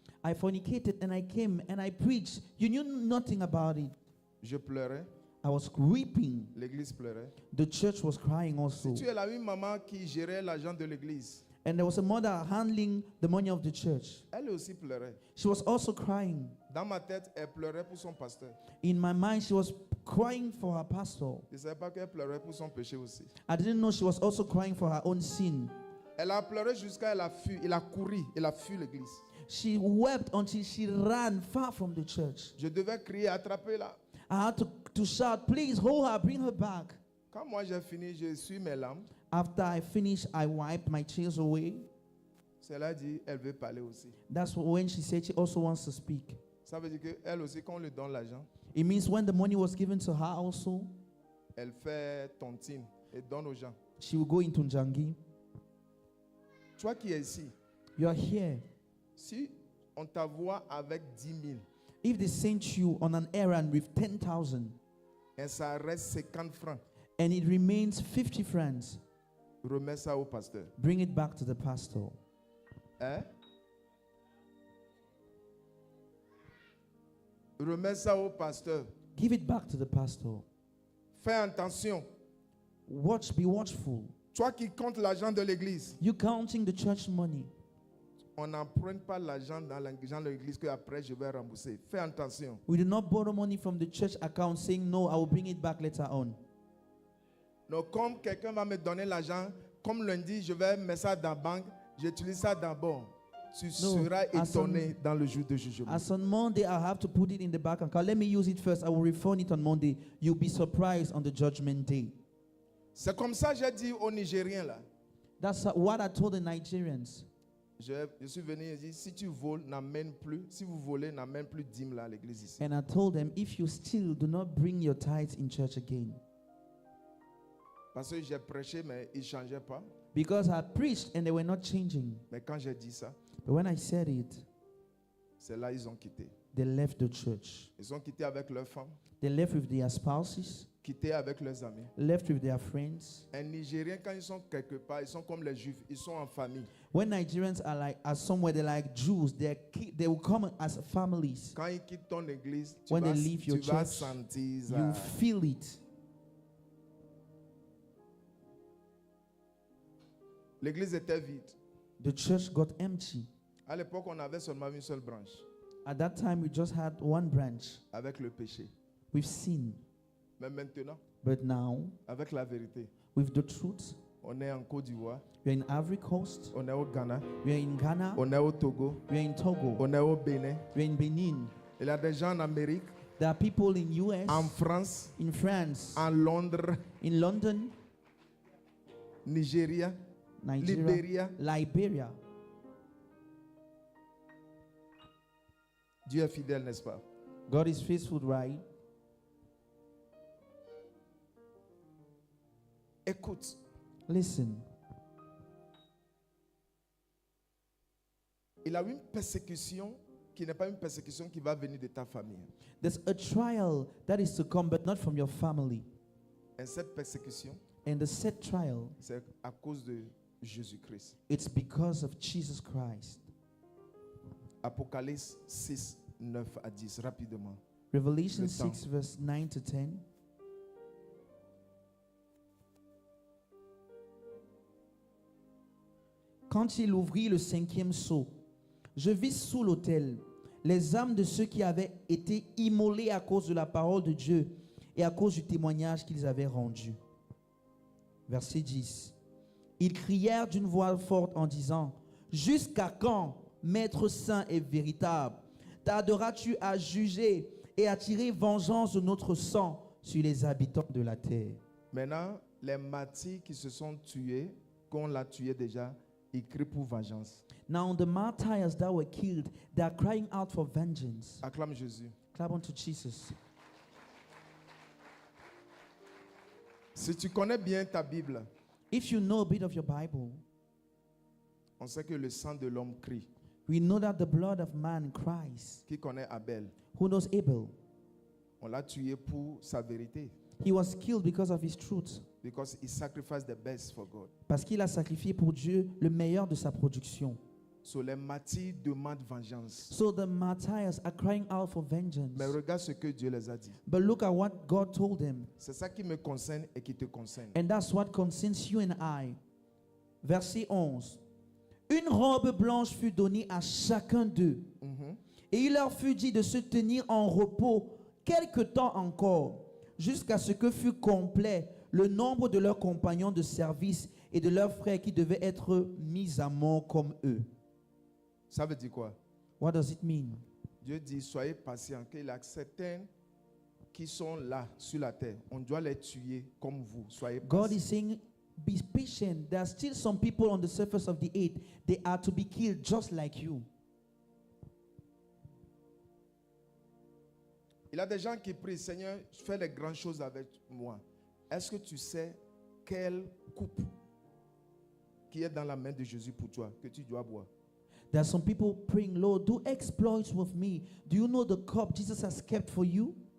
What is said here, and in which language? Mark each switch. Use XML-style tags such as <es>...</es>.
<en>I fornicated and I came and I preached. You knew nothing about it.</en> <fr>Je pleurais,</fr> <en>I was weeping.</en> <fr>l'église pleurait.</fr> <en>The church was crying also.</en> <fr>Si tu es là, une maman qui gérait l'argent de l'église,</fr> <en>And there was a mother handling the money of the church.</en> <fr>elle aussi pleurait.</fr> <en>She was also crying.</en> <fr>Dans ma tête, elle pleurait pour son pasteur.</fr> <en>In my mind, she was crying for her pastor.</en> <fr>Je ne savais pas qu'elle pleurait pour son péché aussi.</fr> <en>I didn't know she was also crying for her own sin.</en> <fr>Elle a pleuré jusqu'à elle a fui, il a couru, il a fui l'église.</fr> <en>She wept until she ran far from the church.</en> <fr>Je devais crier, attrapez-la.</fr> <en>I had to shout, please hold her, bring her back.</en> <fr>Quand moi j'ai fini, je suis mes larmes.</fr> <en>After I finished, I wiped my tears away.</en> <fr>Cela dit, elle veut parler aussi.</fr> <en>That's when she said she also wants to speak.</en> <fr>Ça veut dire qu'elle aussi, quand on lui donne l'argent,</fr> <en>It means when the money was given to her also,</en> <fr>elle fait tontine et donne aux gens.</fr> <en>she will go into Njangi.</en> <fr>Toi qui es ici,</fr> <en>You are here.</en> <fr>si on t'envoie avec 10 000</fr> <en>If they sent you on an errand with 10,000</en> <fr>et ça reste 50 francs,</fr> <en>and it remains 50 francs,</en> <fr>remets ça au pasteur.</fr> <en>bring it back to the pastor. Hein?</en> <fr>Remets ça au pasteur.</fr> <en>Give it back to the pastor.</en> <fr>Fais attention.</fr> <en>Be watchful.</en> <fr>Toi qui comptes l'argent de l'église,</fr> <en>You counting the church money.</en> <fr>on n'emprunte pas l'argent dans l'église que après je vais rembourser. Fais attention.</fr> <en>We do not borrow money from the church account saying, no, I will bring it back later on.</en> <fr>Donc comme quelqu'un va me donner l'argent, comme lundi je vais mettre ça dans la banque, j'utilise ça d'abord. Tu seras étonné dans le jour de jugement.</fr> <en>As on Monday, I have to put it in the bank account. Let me use it first. I will refund it on Monday. You'll be surprised on the judgment day.</en> <fr>C'est comme ça que j'ai dit aux Nigériens là.</fr> <en>That's what I told the Nigerians.</en> <fr>Je suis venu et dit, si tu voles, n'amène plus. Si vous volez, n'amène plus 10 000 à l'église ici.</fr> <en>And I told them, if you steal, do not bring your tithes in church again.</en> <fr>Parce que j'ai prêché, mais ils ne changeaient pas.</fr> <en>Because I preached and they were not changing.</en> <fr>Mais quand j'ai dit ça,</fr> <en>But when I said it,</en> <fr>c'est là qu'ils ont quitté.</fr> <en>they left the church.</en> <fr>Ils ont quitté avec leurs femmes,</fr> <en>They left with their spouses,</en> <fr>quitté avec leurs amis.</fr> <en>left with their friends.</en> <fr>Un Nigérien, quand ils sont quelque part, ils sont comme les Juifs, ils sont en famille.</fr> <en>When Nigerians are somewhere, they're like Jews. They will come as families.</en> <fr>Quand ils quittent ton église, tu</fr> <en>When</en> <fr>vas,</fr> <en>they leave your</en> <fr>tu vas</fr> <en>church,</en> <fr>sentir ça.</fr> <en>You feel it.</en> <fr>L'église était vide.</fr> <en>The church got empty.</en> <fr>À l'époque, on avait seulement une seule branche</fr> <en>At that time, we just had one branch</en> <fr>avec le péché.</fr> <en>with sin.</en> <fr>Mais maintenant,</fr> <en>But now,</en> <fr>avec la vérité,</fr> <en>with the truth,</en> <fr>on est en Côte d'Ivoire,</fr> <en>we're in Ivory Coast,</en> <fr>on est au Ghana,</fr> <en>we're in Ghana,</en> <fr>on est au Togo,</fr> <en>we're in Togo,</en> <fr>on est au Bénin.</fr> <en>we're in Benin.</en> <fr>Il y a des gens en Amérique,</fr> <en>There are people in US,</en> <fr>en France,</fr> <en>in France,</en> <fr>en Londres,</fr> <en>in London,</en> <fr>Nigeria,</fr> <en>Nigeria,</en> <fr>Libéria.</fr> <en>Liberia.</en> <fr>Dieu est fidèle, n'est-ce pas?</fr> <en>God is faithful, right?</en> <fr>Écoute,</fr> <en>Listen,</en> <fr>il a une persécution qui n'est pas une persécution qui va venir de ta famille.</fr> <en>there's a trial that is to come, but not from your family.</en> <fr>Et cette persécution,</fr> <en>And the said trial,</en> <fr>c'est à cause de Jésus-Christ.</fr> <en>it's because of Jesus Christ.</en> <fr>Apocalypse 6, 9 à 10, rapidement.</fr> <en>Revelation</en> <fr>Le temps.</fr> <en>6, verse 9 to 10.</en> <fr>Quand il ouvrit le 5e sceau, je vis sous l'autel les âmes de ceux qui avaient été immolés à cause de la parole de Dieu et à cause du témoignage qu'ils avaient rendu. Verset 10. Ils crièrent d'une voix forte en disant, « Jusqu'à quand, Maître saint et véritable, tarderas-tu à juger et à tirer vengeance de notre sang sur les habitants de la terre? » Maintenant, les martyrs qui se sont tués, qu'on l'a tué déjà, ils crient pour vengeance.</fr> <en>Now the martyrs that were killed, they are crying out for vengeance.</en> <fr>Acclame Jésus.</fr> <en>Clap unto Jesus.</en> <fr>Si tu connais bien ta Bible,</fr> <en>If you know a bit of your Bible,</en> <fr>on sait que le sang de l'homme crie.</fr> <en>we know that the blood of man cries.</en> <fr>Qui connaît Abel?</fr> <en>Who knows Abel?</en> <fr>On l'a tué pour sa vérité.</fr> <en>He was killed because of his truth. Because he sacrificed the best for God.</en> <fr>Parce qu'il a sacrifié pour Dieu le meilleur de sa production. So les martyrs demandent vengeance.</fr> <en>So the martyrs are crying out for vengeance.</en> <fr>Mais regarde ce que Dieu les a dit.</fr> <en>But look at what God told them.</en> <fr>C'est ça qui me concerne et qui te concerne.</fr> <en>And that's what concerns you and I.</en> <fr>Verset 11. Une robe blanche fut donnée à chacun d'eux. Et il leur fut dit de se tenir en repos quelque temps encore, jusqu'à ce que fût complet le nombre de leurs compagnons de service et de leurs frères qui devaient être mis à mort comme eux. Ça veut dire quoi?</fr> <en>What does it mean?</en> <fr>Dieu dit, soyez patients, qu'il y a certains qui sont là sur la terre. On doit les tuer comme vous. Soyez</fr> <en>God</en> <fr>patients.</fr> <en>is saying, be patient. There are still some people on the surface of the earth. They are to be killed just like you.</en> <fr>Il y a des gens qui prient, Seigneur, fais des grandes choses avec moi. Est-ce que tu sais quelle coupe qui est dans la main de Jésus pour toi, que tu dois boire?</fr> <en>There are some people praying, Lord, do exploits with me. Do you know the cup Jesus has kept for you?</en>